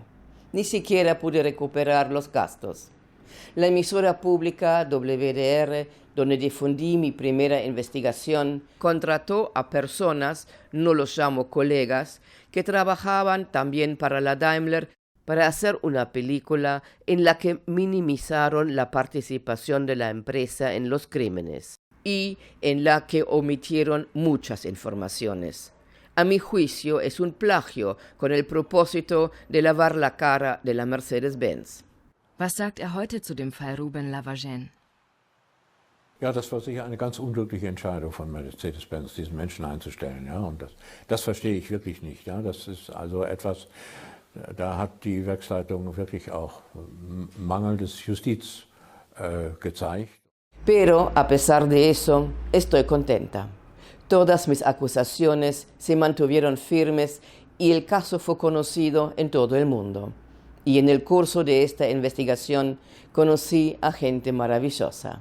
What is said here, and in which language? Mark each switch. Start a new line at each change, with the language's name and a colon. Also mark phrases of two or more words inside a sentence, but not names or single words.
Spanish: Ni siquiera pude recuperar los gastos. La emisora pública WDR, donde difundí mi primera investigación, contrató a personas, no los llamo colegas, que trabajaban también para la Daimler, para hacer una película en la que minimizaron la participación de la empresa en los crímenes y en la que omitieron muchas informaciones. A mi juicio es un plagio con el propósito de lavar la cara de la Mercedes-Benz.
German: Was sagt heute zu dem Fall Ruben Lavagén? Ja, das war sicher eine ganz unglückliche Entscheidung von Mercedes-Benz, diesen Menschen einzustellen. Ja, und das verstehe ich wirklich nicht. Ja, das ist also etwas, da hat die Werksleitung wirklich auch mangelndes Justiz gezeigt.
Spanish: Pero, a pesar de eso, estoy contenta. Todas mis acusaciones se mantuvieron firmes y el caso fue conocido en todo el mundo. Y en el curso de esta investigación conocí a gente maravillosa.